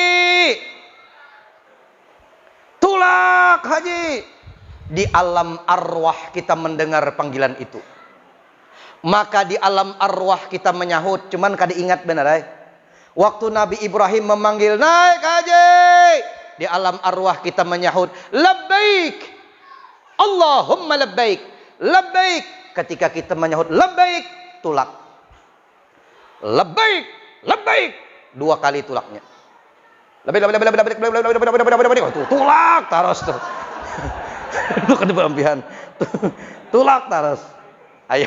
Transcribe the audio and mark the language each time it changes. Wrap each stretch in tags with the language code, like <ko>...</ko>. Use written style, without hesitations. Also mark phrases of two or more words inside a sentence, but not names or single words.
<bjn>Tulak haji.</bjn> <id>Di alam arwah kita mendengar panggilan itu. Maka di alam arwah kita menyahut.</id> <bjn>Cuman kada ingat benar ay. Waktu Nabi Ibrahim memanggil naik haji.</bjn> <id>Di alam arwah kita menyahut labbaik.</id> <ar>اللهم لبيك. لبيك.</ar> <id>Ketika kita menyahut labbaik, tulak.</id> <ar>لبيك. لبيك.</ar> <bjn>2 kali tulaknya.</bjn> <ar>لبيك، لبيك، لبيك، لبيك، لبيك، لبيك، لبيك، لبيك، لبيك.</ar> <bjn>Tulak taros tuh. Itu kan pelampihan. Tulak taros. Ayo.</bjn>